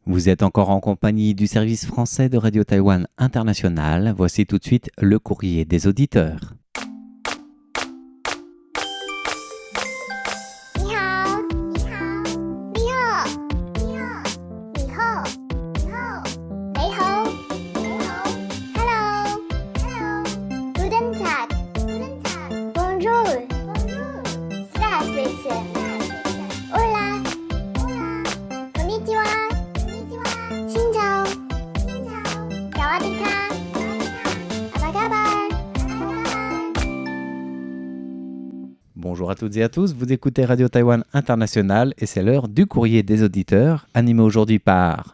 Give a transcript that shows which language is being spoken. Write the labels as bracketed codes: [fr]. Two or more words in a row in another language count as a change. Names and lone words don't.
[fr] Vous êtes encore en compagnie du service français de Radio Taïwan International. Voici tout de suite le courrier des auditeurs. [zh] 你好，你好，你好，你好，你好，你好，你好，你好， [en] Hello，Hello， [de] Guten Tag，Guten Tag， [fr] Bonjour，Bonjour， [de] Здравствуйте， [es] Hola，Hola， [de] Konnichiwa， [vi] Xin chào， Xin chào， [th] Sawadee krap， [id] Apa kabar， [fr] Bonjour à toutes et à tous, vous écoutez Radio Taïwan International et c'est l'heure du courrier des auditeurs, animé aujourd'hui par